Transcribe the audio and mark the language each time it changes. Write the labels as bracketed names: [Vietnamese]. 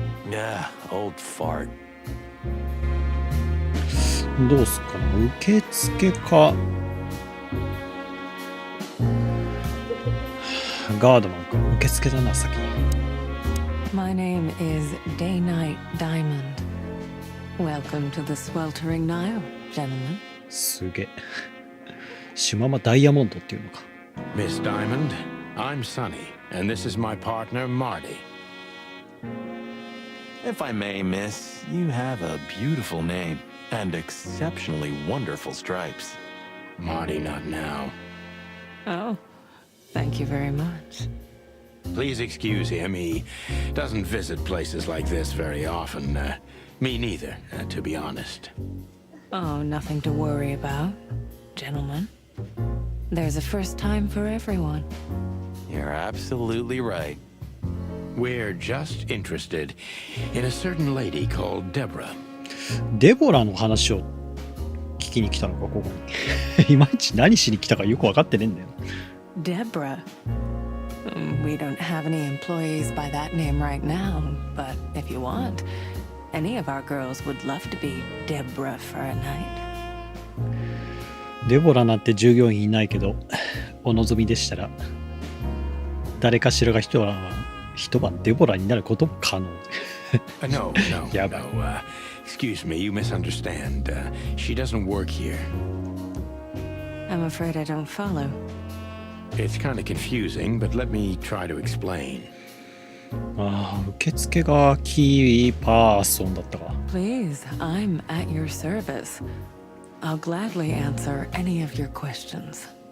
[English] Yeah, old fart. [Japanese] どうすっかな、受付かガードマンか。受付だな、先に。 [English] My name is Day-Night Diamond. Welcome to the sweltering Nile, gentlemen. [Japanese] すげえ。シママダイヤモンドっていうのか。 [English] Miss Diamond, I'm Sonny, and this is my partner, Marty. If I may, miss, you have a beautiful name and exceptionally wonderful stripes. Marty, not now. Oh, thank you very much. Please excuse him. He doesn't visit places like this very often. Me neither, to be honest. Oh, nothing to worry about, gentlemen. There's a first time for everyone. You're absolutely right. We're just interested in a certain lady called Deborah. [Japanese] デボラの話を聞きに来たのか、ここに。いまいち何しに来たかよく分かってねえんだよ。 [English] Deborah. We don't have any employees by that name right now, but if you want, any of our girls would love to be Deborah for a night. [Japanese] デボラなんて従業員いないけど、お望みでしたら、誰かしらが一晩デボラになることも可能。 [English] No, Yeah, no. Excuse me, you misunderstand. She doesn't work here. I'm afraid I don't follow. It's kind of confusing, but let me try to explain. [Japanese] ああ、受付がキーパーソンだったか。 [English] Please, I'm at your service. I'll gladly answer any of your questions.